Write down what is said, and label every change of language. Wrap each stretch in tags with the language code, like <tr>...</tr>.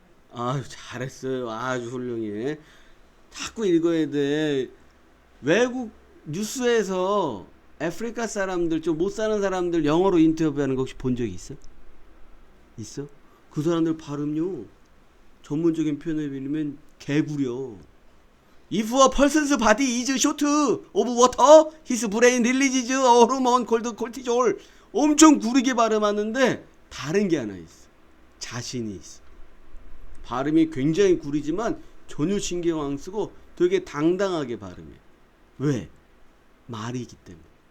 <ko>아, 잘했어요. 아주 훌륭해. 자꾸 읽어야 돼. 외국 뉴스에서 아프리카 사람들 좀 못 사는 사람들 영어로 인터뷰하는 거 혹시 본 적이 있어? 있어? 그 사람들 발음요. 전문적인 표현을 빌리면 개구려.</ko> <en>If a person's body is short of water, his brain releases a hormone called cortisol.</en> <ko>엄청 구리게 발음하는데 다른 게 하나 있어. 자신이 있어. 발음이 굉장히 구리지만 전혀 신경 안 쓰고 되게 당당하게 발음해. 왜? 말이기 때문에.</ko>